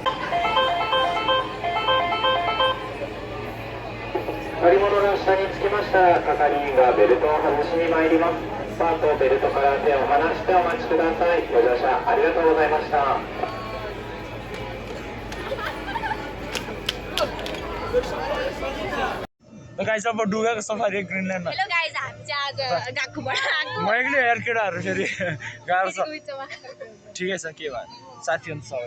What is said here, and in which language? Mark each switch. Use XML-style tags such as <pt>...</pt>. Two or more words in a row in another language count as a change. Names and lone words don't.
<ja>乗り物の下につきましたら係員がベルトを外しに参ります。パートベルトから手を離してお待ちください。ご乗車ありがとうございました。</ja> <ne>गाइस अब डुगाको सफारी ग्रिनल्यान्डमा हेलो गाइस हामी चाहिँ आज डाकुबाट आएको म एक्लै हेर केटाहरू फेरि गाह्रो छ बिचमा ठिकै छ के भयो साथीहरू सबै</ne>